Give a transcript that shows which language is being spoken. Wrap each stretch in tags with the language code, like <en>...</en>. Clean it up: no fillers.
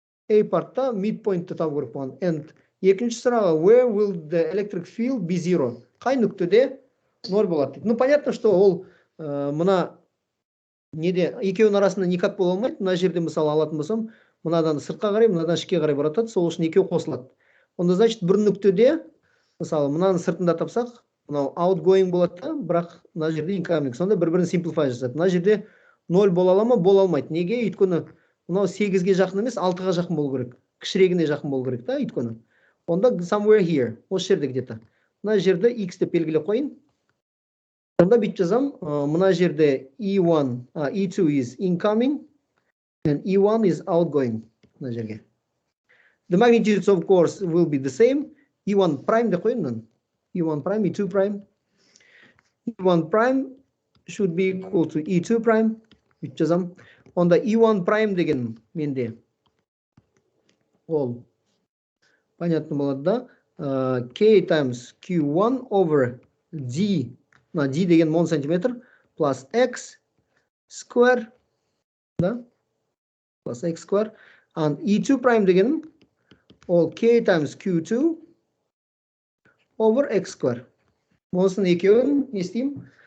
<kk>A partта midpoint'ты табу керек болған.</kk> <en>And</en> <kk>екінші сұраға,</kk> <en>where will the electric field be zero?</en> <kk>Қай нүктеде 0 болады дейді.</kk> <ru>Ну, понятно, что</ru> <kk>ол мына неде екеуінің арасында</kk> <ru>никак</ru> <kk>бола алмайды. Мына жерде мысалы алатын болсам, мынадан сыртқа қарай, мынадан ішке қарай баратады. Сол үшін екеу қосылады. Онда</kk> <ru>значит</ru> <kk>бір нүктеде, мысалы мынаның сыртында тапсақ, мынау outgoing болады да, бірақ мына жерде incoming. Сонда бір-бірін simplify жасады. Мына жерде 0 бола ала ма? Бола алмайды. Неге? Өйткені мынау 8-ге жақын емес, 6-ға жақын болу керек. Кішірегіне жақын болу керек та, өйткені. Онда</kk> <en>somewhere here,</en> <kk>осы жерде</kk> <ru>где-то.</ru> <kk>Мына жерде x деп белгілеп қойын. Онда бүйтіп жазам, мына жерде E1,</kk> <en>E2 is incoming and E1 is outgoing.</en> <kk>Мына жерге.</kk> <en>The magnitudes, of course, will be the same. E1 prime</en> <kk>деп қойын.</kk> <en>E1 prime, E2 prime. E1 prime should be equal to E2 prime.</en> <kk>Бүйтіп жазам. Онда E1 prime деген менде ол</kk> <ru>понятно</ru> <kk>болады да.</kk> <en>K times Q1 over D.</en> <kk>На D деген 10 сантиметр plus X square.</kk> <en>Да? Plus X square. And E2 prime</en> <kk>деген ол</kk> <en>K times Q2 over X square.</en> <kk>Осының екеуін не істеймін?</kk>